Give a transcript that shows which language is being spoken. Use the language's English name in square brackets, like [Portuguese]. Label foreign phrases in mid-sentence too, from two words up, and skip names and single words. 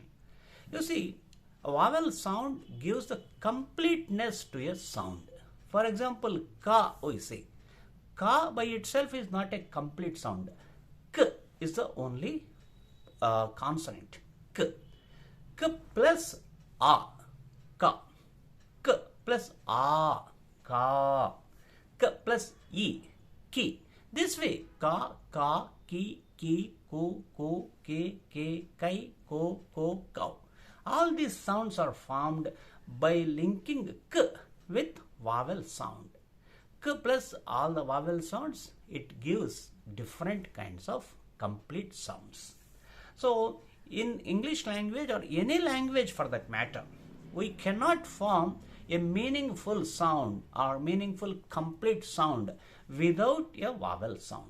[English] You see, a vowel sound gives the completeness to a sound. For example, ka, we say. Ka by itself is not a complete sound. K is the only consonant. K. K plus a. Ka. K plus a. Ka. K plus e, ki. This way, ka, ki, ko, ke, kai, ko, cow. All these sounds are formed by linking k with vowel sound. K plus all the vowel sounds, it gives different kinds of complete sounds. So, in English language or any language for that matter, we cannot form a meaningful sound or meaningful complete sound without a vowel sound.